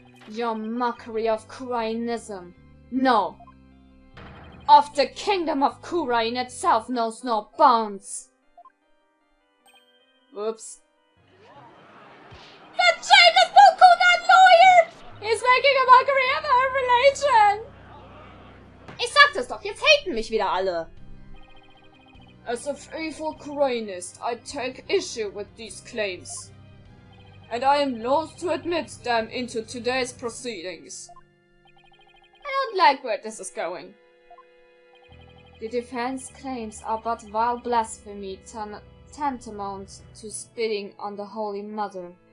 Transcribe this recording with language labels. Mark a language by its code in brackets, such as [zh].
[en] Your mockery of Kurainism. No. Of the kingdom of Kurain itself knows no bounds. Oops. That Jacob Boku, that lawyer! He's making a mockery of our religion! [de] Ich sag das doch, jetzt haten mich wieder alle. [en] As a faithful Kurainist, I take issue with these claims. And I am loath to admit them into today's proceedings. I don't like where this is going. The defense claims are but vile blasphemy tantamount to spitting on the Holy Mother.